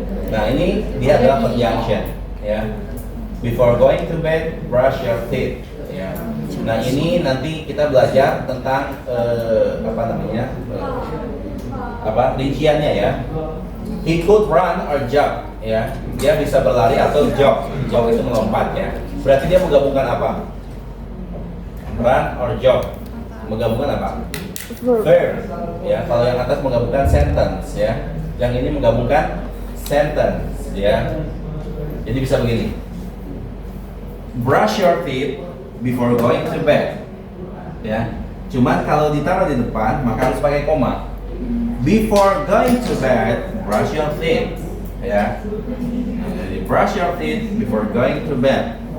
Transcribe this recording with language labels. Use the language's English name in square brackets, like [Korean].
[Indonesian] Nah ini dia adalah conjunction, ya. [English] Before going to bed, brush your teeth, [Indonesian] ya. Nah ini nanti kita belajar tentang apa namanya, rinciannya ya. [English] He could run or jump, [Indonesian] ya. Dia bisa berlari atau jog. Jog itu melompat ya. Berarti dia menggabungkan apa? Run or jog. Menggabungkan apa? Verb. Ya, kalau yang atas menggabungkan sentence ya. Yang ini menggabungkan sentence, ya. Jadi bisa begini. [English] Brush your teeth before going to bed. [Indonesian] Ya. Cuman kalau ditaruh di depan maka harus pakai koma. [English] Before going to bed, brush your teeth. [Indonesian] Ya. Jadi [English] brush your teeth before going to bed.